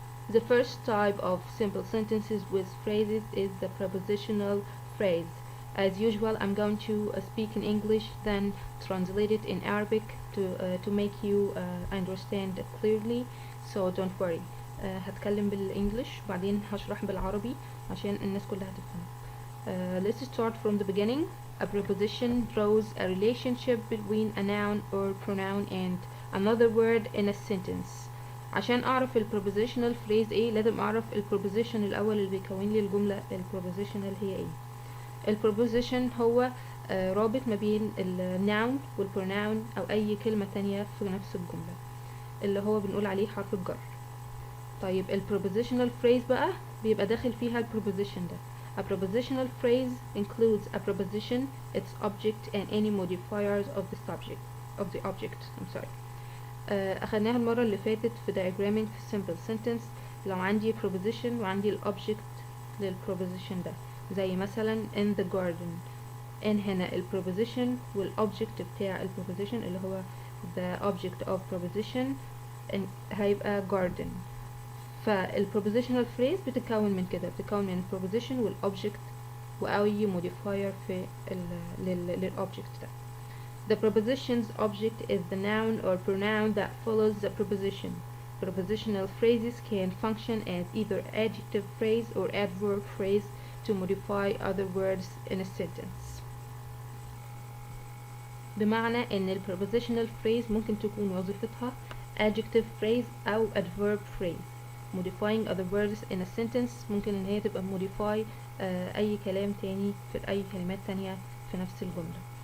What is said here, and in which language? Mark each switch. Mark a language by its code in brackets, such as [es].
[en] The first type of simple sentences with phrases is the prepositional phrase. As usual, I'm going to speak in English, then translate it in Arabic to make you understand clearly. So don't worry. [ar] هتكلم بالإنجليش بعدين هشرح بالعربي عشان الناس كلها تفهم. [en] Let's start from the beginning. A preposition draws a relationship between a noun or pronoun and another word in a sentence. [ar] عشان اعرف البروبوزيشنال phrase ايه لازم اعرف البروبوزيشن الاول اللي بيكون لي الجمله. البروبوزيشنال هي ايه؟ البروبوزيشن هو رابط ما بين الناون والبروناون او اي كلمه تانية في نفس الجمله اللي هو بنقول عليه حرف الجر. طيب البروبوزيشنال phrase بقى بيبقى داخل فيها البروبوزيشن ده. [en] A prepositional phrase includes a preposition, its object, and any modifiers of the subject of the object. I'm sorry. [ar] اخدناها المرة اللي فاتت في diagramming في simple sentence. لو عندي preposition وعندي الobject للpreposition ده زي مثلا [en] in the garden. [ar] in هنا الpreposition والobject بتاع الpreposition اللي هو [en] the object of preposition [ar] هيبقى garden. فالprepositional phrase بتتكون من كده، بتتكون من preposition والobject وأي modifier في للobject ده. [en] The preposition's object is the noun or pronoun that follows the preposition. Prepositional phrases can function as either adjective phrase or adverb phrase to modify other words in a sentence. [ar] بمعنى ان ال prepositional phrase ممكن تكون وظيفتها adjective phrase أو adverb phrase. [en] Modifying other words in a sentence [ar] ممكن ان هي تبقى modify أي كلام تاني في أي كلمات تانية في نفس الجملة.